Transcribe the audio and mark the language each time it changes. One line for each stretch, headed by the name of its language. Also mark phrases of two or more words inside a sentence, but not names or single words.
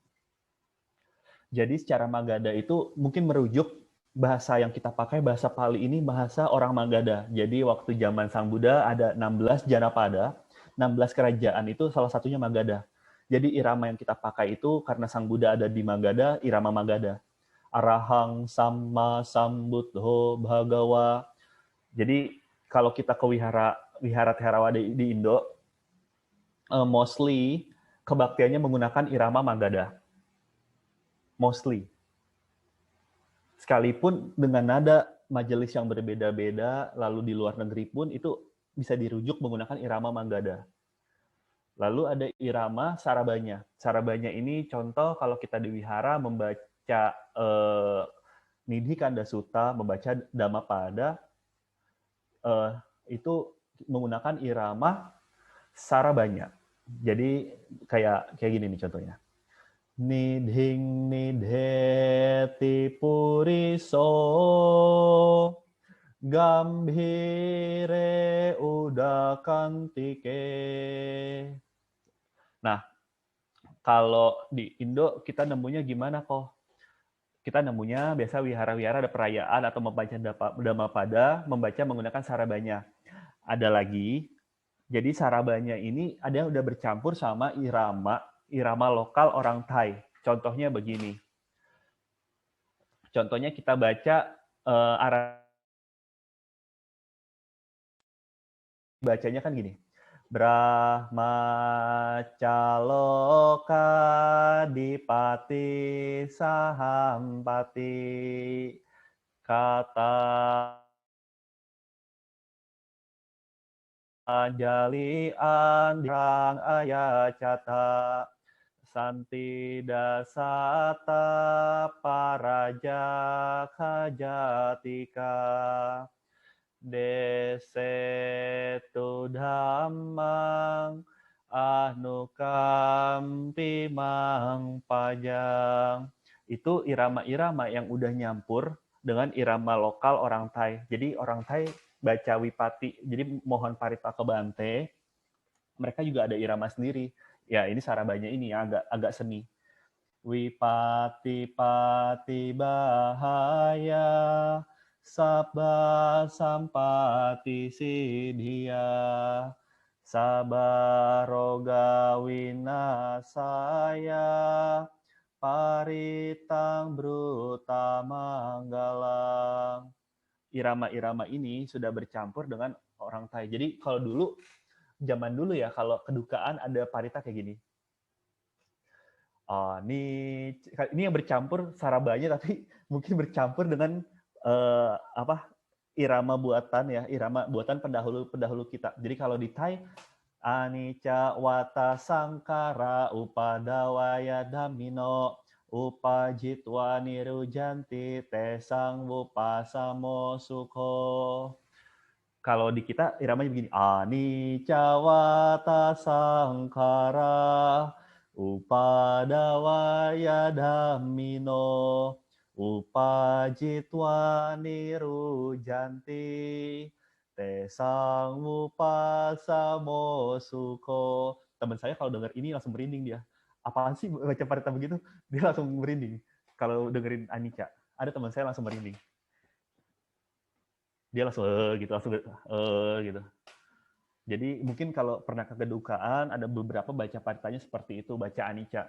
Indonesian: Jadi secara Magadha itu mungkin merujuk bahasa yang kita pakai, bahasa Pali ini bahasa orang Magadha. Jadi waktu zaman Sang Buddha ada 16 Janapada, 16 kerajaan itu salah satunya Magadha. Jadi irama yang kita pakai itu karena Sang Buddha ada di Magadha, irama Magadha.
Pali: Arahang sama Sambuddho Bhagawa.
Indonesian: Jadi kalau kita ke wihara Theravada di Indo, mostly kebaktiannya menggunakan irama Magadha. Mostly. Sekalipun dengan nada majelis yang berbeda-beda, lalu di luar negeri pun itu bisa dirujuk menggunakan irama Magadha. Lalu ada irama Sarabanya. Sarabanya ini contoh kalau kita di wihara membaca Nidhi Kanda Sutta, membaca Dhammapada, itu menggunakan irama Sarabanya. Jadi kayak gini nih contohnya.
Pali: Nidhing nidheti puriso gambhire udakantike.
Indonesian: Nah, kalau di Indo kita nemunya gimana kok? Kita nemunya biasa wihara-wihara ada perayaan atau membaca Dhammapada, membaca menggunakan sarabanya. Ada lagi, jadi sarabanya ini ada yang udah bercampur sama irama lokal orang Thai. Contohnya begini. Contohnya kita baca bacanya kan gini.
Pali: Brahmacaloka dipati sahampati kata jali andirang ayacata santi dasata paraja kajatika desetu dhammang anukampi mang pajang.
Indonesian: Itu irama-irama yang udah nyampur dengan irama lokal orang Thai. Jadi orang Thai baca wipati, jadi mohon parita ke Bante, mereka juga ada irama sendiri. Ya ini sarabanya ini ya, agak seni.
Pali: Wipati pati bahaya sabba sampati siddhya sabaroga winasaya paritang bruta manggalang.
Indonesian: Irama-irama ini sudah bercampur dengan orang Thai. Jadi kalau dulu, zaman dulu ya, kalau kedukaan ada parita kayak gini. Ini yang bercampur sarabanya, tapi mungkin bercampur dengan irama buatan ya, irama buatan pendahulu kita. Jadi kalau di Thai,
Pali: anicca wata sangkara upadawaya dhammino upajitwa nirujanti tesang wupasamo sukho.
Indonesian: Kalau di kita iramanya begini,
Pali: anicca wata sangkara upadawaya dhammino upajitwa nirujanti tesang upasamo sukho.
Indonesian: Teman saya kalau dengar ini langsung merinding dia. Apaan sih baca parita begitu? Dia langsung merinding. Kalau dengerin Anicca, ada teman saya langsung merinding. Dia langsung gitu. Jadi mungkin kalau pernah ke kedukaan ada beberapa baca paritanya seperti itu, baca Anicca.